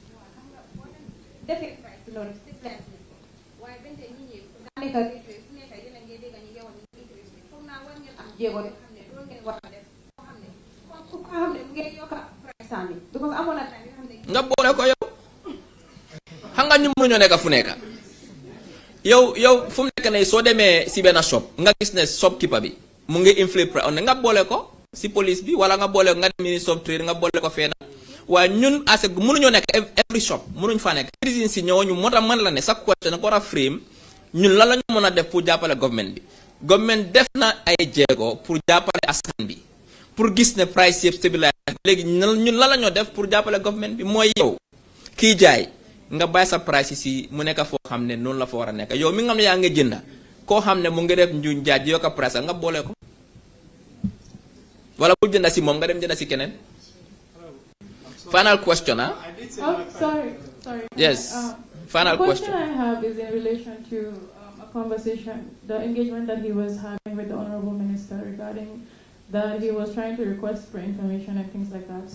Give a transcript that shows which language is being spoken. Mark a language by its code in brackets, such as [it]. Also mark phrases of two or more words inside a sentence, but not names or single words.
[wo] nga boole ko yow xam nga ñu mënuñoo nekk fu nekk yow fu mu nekk ne soo demee si benn shop nga gis ne shopkeeper bi mu ngi [en] inflate price [wo] on nga boole ko si police bi wala nga boole ko nga dem ministre [en] of trade [wo] nga boole ko feena waaye ñun as mënuñoo nekk [en] every shop [wo] mënuñ fa nekk reason si ñooñu moo tax mën la ne sa question ko war a frame ñun lan la ñu mën a def pour jàppale government bi government def na ay jéego pour jàppale askan bi pour gis ne price yëpp stabilise léegi ñun lan la ñoo def pour jàppale government bi mooy yow kii jaay nga bàyyi sa price si mu nekk foo xam ne noonu la fa war a nekk yow mi nga xam ne yaa ngi jënda koo xam ne mu ngi def njuñ jaaj yokka price nga boole ko wala bu jënda si moom nga dem jënda si keneen. [en] Final question, huh? Oh, sorry. Yes. Final question. The question I have is in relation to a conversation, the engagement that he was having with the Honorable Minister regarding that he was trying to request for information and things like that.